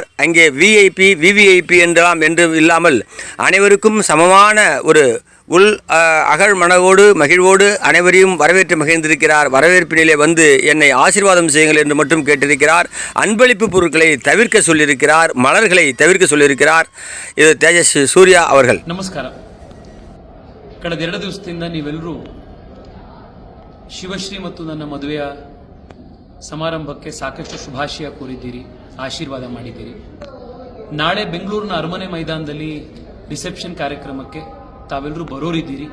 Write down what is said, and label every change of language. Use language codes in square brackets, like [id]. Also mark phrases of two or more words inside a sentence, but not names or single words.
[ta] அங்கே விஐபி விவிஐபி என்றெல்லாம் என்று இல்லாமல் அனைவருக்கும் சமமான ஒரு அகழ் மனவோடு மகிழ்வோடு அனைவரையும் வரவேற்று மகிழ்ந்திருக்கிறார். வரவேற்பினிலே வந்து என்னை ஆசீர்வாதம் செய்யுங்கள் என்று மட்டும் கேட்டிருக்கிறார். அன்பளிப்பு பொருட்களை தவிர்க்க சொல்லியிருக்கிறார், மலர்களை தவிர்க்க சொல்லியிருக்கிறார். இது தேஜஸ்வி சூர்யா அவர்கள். [kn] ನಮಸ್ಕಾರ. ಕಳೆದ 2 ದಿವಸದಿಂದ ನೀವೆಲ್ಲರೂ ಶಿವಶ್ರೀ ಮತ್ತು ನನ್ನ ಮದುವೆಯ ಸಮಾರಂಭಕ್ಕೆ ಸಾಕಷ್ಟು ಶುಭಾಶಯ ಕೋರಿದ್ದೀರಿ, ಆಶೀರ್ವಾದ ಮಾಡಿದ್ದೀರಿ. ನಾಳೆ ಬೆಂಗಳೂರಿನ ಅರಮನೆ ಮೈದಾನದಲ್ಲಿ ರಿಸೆಪ್ಷನ್ ಕಾರ್ಯಕ್ರಮಕ್ಕೆ ತಾವೆಲ್ಲರೂ ಬರೋರಿದ್ದೀರಿ.